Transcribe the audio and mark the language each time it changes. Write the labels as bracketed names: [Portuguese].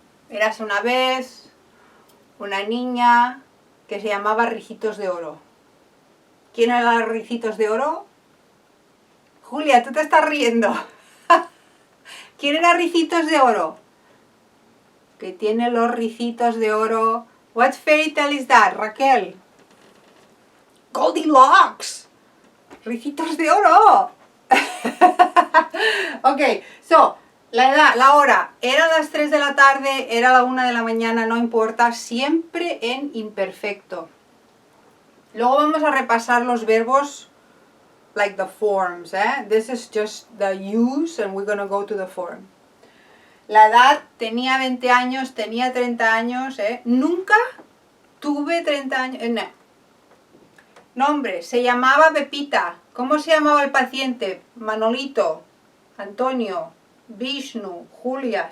[Spanish] Érase una vez una niña que se llamaba Ricitos de Oro. ¿Quién era Ricitos de Oro? Julia, tú te estás riendo. ¿Quién era Ricitos de Oro? Que tiene los ricitos de oro. [English] What fairy tale is that, Raquel? [Spanish] Goldilocks. Ricitos de oro. Ok, so, la edad, la hora, era las 3 de la tarde, era la 1 de la mañana, no importa, siempre en imperfecto. Luego vamos a repasar los verbos, [English] like the forms, This is just the use and we're going to go to the form. [Spanish] La edad, tenía 20 años, tenía 30 años, Nunca tuve 30 años, no. Nombre, se llamaba Pepita. ¿Cómo se llamaba el paciente? Manolito, Antonio, Vishnu, Julia.